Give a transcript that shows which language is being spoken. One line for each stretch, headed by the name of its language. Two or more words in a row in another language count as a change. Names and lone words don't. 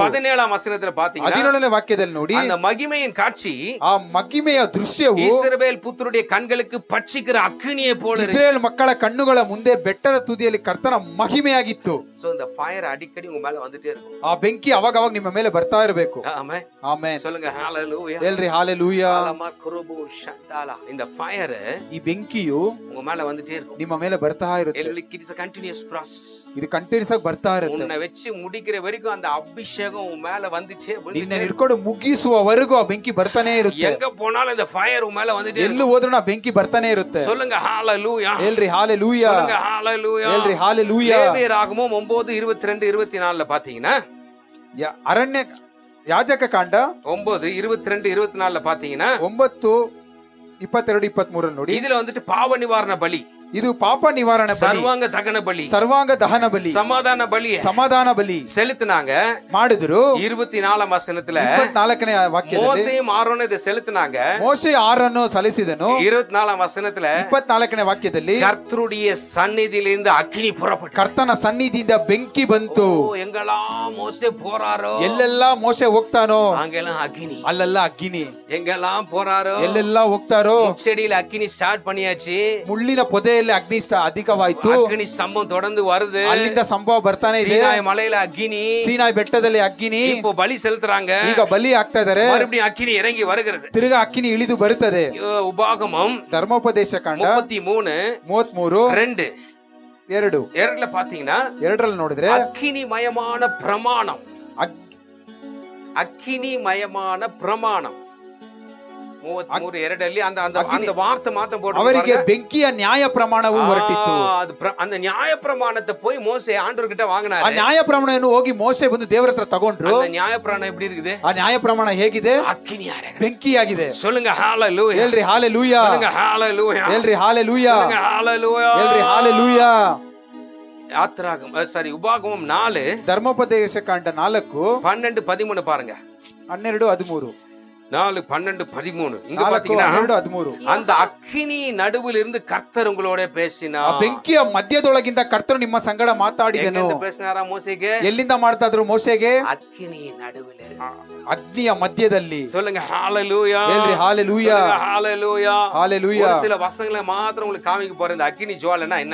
Tamil: 17ஆம் வசனத்துல பாத்தீங்கன்னா
Kannada: 17ನೇ ವಾಕ್ಯದಲ್ಲಿ ನೋಡಿ,
Tamil: அந்த மகிமையின் காட்சி
Kannada: ಆ ಮಹಿಮೆಯ ದೃಶ್ಯವು
Tamil: இஸ்ரவேல் புத்தருடைய கண்களுக்கு பட்சிக்கிற அக்கினியை போல இருக்கு.
Kannada: ಇಸ್ರೇಲ್ ಮಕ್ಕಳ ಕಣ್ಣುಗಳ ಮುಂದೆ ಬೆಟ್ಟದ ತುದಿಯಲ್ಲಿ ಕರ್ತನ ಮಹಿಮೆಯಾಗಿತ್ತು.
Tamil: சோ இந்த ஃபயர் அடிக்கடி உங்க மேல வந்துட்டே இருக்கும்.
Kannada: ಆ ಬೆಂಕಿ ಅವಾಗ ನಿಮ್ಮ ಮೇಲೆ ಬರ್ತಾ ಇರಬೇಕು.
Tamil: ஆமென்,
Kannada: ಆಮೆನ್.
Tamil: சொல்லுங்க ஹalleluya.
Kannada: ಹೇಳ್ರಿ ಹಾಲೆಲೂಯಾ.
Tamil: இந்த ஃபயர்,
Kannada: ಈ ಬೆಂಕಿಯು
Tamil: உங்க மேல வந்துட்டே இருக்கும்.
Kannada: ನಿಮ್ಮ ಮೇಲೆ ಬರ್ತಾ ಇರುತ್ತೆ.
English: It is a continuous process.
Kannada: ಇದು ಕಂಟಿನ್ಯೂಸ್ ಆಗಿ ಬರ್ತಾ ಇರುತ್ತೆ.
Tamil: உன்னை வெச்சு முடிக்கிற வரைக்கும் அந்த அபிஷேகம் உன் மேல வந்துட்டே
Kannada: ನಿನ್ನ ಹಿಡ್ಕೊಂಡು ಮುಗಿಸುವವರೆಗೂ ಆ ಬೆಂಕಿ ಬರ್ತಾನೆ ಇರುತ್ತೆ.
Tamil: எங்க போனாலும் இந்த ஃபயர் உன் மேல வந்துட்டே
Kannada: ಎಲ್ಲೂ ಹೋದ್ರೂ ಆ ಬೆಂಕಿ ಬರ್ತಾನೆ ಇರುತ್ತೆ.
Tamil: சொல்லுங்க ஹalleluya.
Kannada: ಹೇಳ್ರಿ ಹಾಲೆಲೂಯಾ.
Tamil: சொல்லுங்க ஹalleluya.
Kannada: ಹೇಳ್ರಿ ಹಾಲೆಲೂಯಾ.
Tamil: லேவியராகமம் 9:22-24 பாத்தீங்கன்னா,
Kannada: ಅರಣ್ಯ ಯಾಜಕ ಕಾಂಡ
Tamil: 9:22-24 பாத்தீங்கன்னா
Kannada: 9:22-23 ನೋಡಿ,
Tamil: இதுல வந்துட்டு பாவ நிவாரண பலி,
Kannada: ಇದು ಪಾಪ ನಿವಾರಣೆ ಬಲಿ, ಸರ್ವಾಂಗ ದಹನ ಬಲಿ, ಸರ್ವಾಂಗ ದಹನ ಬಲಿ, ಸಮಾಧಾನ ಬಲಿ, ಸಮಾಧಾನ ಬಲಿ
Tamil: செலுத்தினாங்க.
Kannada: ಮಾಡಿದ್ರು.
Tamil: 24ஆம் வசனத்துல
Kannada: 24ನೇ ವಾಕ್ಯದಲ್ಲಿ
Tamil: மோசேயும் ஆரோனும் இதை செலுத்தினாங்க.
Kannada: ಮೋಶೆ ಆರನ್ನು ಸಲ್ಲಿಸಿದನು.
Tamil: 24ஆம் வசனத்துல
Kannada: 24ನೇ ವಾಕ್ಯದಲ್ಲಿ
Tamil: கர்த்தருடைய சந்நிதியிலிருந்து அக்கினி புறப்பட்டு,
Kannada: ಕರ್ತನ ಸನ್ನಿಧಿಯಿಂದ ಬೆಂಕಿ ಬಂತು.
Tamil: எங்கெல்லாம் மோசே போறாரோ
Kannada: ಎಲ್ಲೆಲ್ಲ ಮೋಶೆ ಹೋಗ್ತಾನೋ
Tamil: அங்கெல்லாம் அக்கினி,
Kannada: ಅಲ್ಲೆಲ್ಲ ಅಗ್ನಿ.
Tamil: எங்கெல்லாம் போறாரோ
Kannada: ಎಲ್ಲೆಲ್ಲ ಹೋಗ್ತಾರೋ
Tamil: முச்செடியில அக்கினி ஸ்டார்ட் பண்ணியாச்சு.
Kannada: ಮುಳ್ಳಿನ ಪೊದೆಯಲ್ಲಿ ಅಗ್ನಿ ಅಧಿಕವಾಯ್ತು.
Tamil: அக்கினி சம்பவம் தொடர்ந்து வருது.
Kannada: ಅಲ್ಲಿಂದ ಸಂಭವ ಬರ್ತಾನೆ ಇದೆ.
Tamil: சீனாய் மலையில அக்கினி,
Kannada: ಸೀನಾಯ್ ಬೆಟ್ಟದಲ್ಲಿ ಅಗ್ನಿ.
Tamil: இப்போ பலி செலுத்துறாங்க.
Kannada: ಈಗ ಬಲಿ ಆಗ್ತಾ ಇದಾರೆ.
Tamil: மறுபடியும் அக்கினி இறங்கி வருகிறது.
Kannada: ತಿರುಗಾ ಅಗ್ನಿ ಇಳಿದು ಬರುತ್ತದೆ.
Tamil: உபாகமம்
Kannada: ಧರ್ಮೋಪದೇಶ ಕಾಂಡ
Tamil: 33:2 2ல பாத்தீங்கன்னா
Kannada: 2ರಲ್ಲಿ ನೋಡಿದ್ರೆ
Tamil: அக்கினிமயமான பிரமாணம், அக்கினிமயமான பிரமாணம் 33:2 அந்த வார்த்தை மாத்தம் போட்டு
Kannada: ಅವರಿಗೆ ಬೆಂಕಿಯ ನ್ಯಾಯ ಪ್ರಮಾಣವು ಹೊರಟಿತ್ತು.
Tamil: அந்த நியாய பிரமாணத்தை போய் மோசே ஆண்டவர்கிட்ட
Kannada: ಆ
Tamil: வாங்கினாரு.
Kannada: ನ್ಯಾಯ ಪ್ರಮಾಣವನ್ನು ಹೋಗಿ ಮೋಶೆ ಬಂದು ದೇವರ ಹತ್ರ ತಗೊಂಡ್ರು.
Tamil: அந்த நியாய பிரமாணம் எப்படி இருக்குது?
Kannada: ಆ ನ್ಯಾಯ ಪ್ರಮಾಣ ಹೇಗಿದೆ?
Tamil: அக்கினியாரே,
Kannada: ಬೆಂಕಿಯಾಗಿದೆ.
Tamil: சொல்லுங்க ஹalleluya.
Kannada: ಹೇಳ್ರಿ ಹಾಲೆಲೂಯಾ.
Tamil: சொல்லுங்க ஹalleluya.
Kannada: ಹೇಳ್ರಿ ಹಾಲೆಲೂಯಾ.
Tamil: சொல்லுங்க ஹalleluya.
Kannada: ಹೇಳ್ರಿ ಹಾಲೆಲೂಯಾ.
Tamil: உபாகமம் 4
Kannada: ಧರ್ಮೋಪದೇಶ ಕಾಂಡ
Tamil: 4:12-13 பாருங்க.
Kannada: 12-13
Tamil: 4:12-13 இங்க பாத்தீங்கன்னா
Kannada: 12-13
Tamil: அந்த அக்கினி நடுவில் இருந்து கர்த்தர் உங்களோட
Kannada: ಆ
Tamil: பேசினார்.
Kannada: ಬೆಂಕಿಯ ಮಧ್ಯದೊಳಗಿಂದ ಕರ್ತನು ನಿಮ್ಮ ಸಂಗಡ ಮಾತಾಡಿದನು.
Tamil: எங்க பேசினாரா மோசேಗೆ?
Kannada: ಎಲ್ಲಿಂದ ಮಾಡ್ತಾ ಇದ್ರು ಮೋಶೆಗೆ?
Tamil: அக்கினி நடுவில் இருந்து,
Kannada: ಅಗ್ನಿಯ ಮಧ್ಯದಲ್ಲಿ.
Tamil: சொல்லுங்க ஹalleluya.
Kannada: ಹೇಳ್ರಿ ಹಾಲೆಲೂಯಾ.
Tamil: சொல்லுங்க ஹalleluya.
Kannada: ಹಾಲೆಲೂಯಾ.
Tamil: ஒரு சில வசனங்களை மாத்திரம் உங்களுக்கு காமிக்க போறேன். இந்த அக்கினி ஜுவாலைனா என்ன?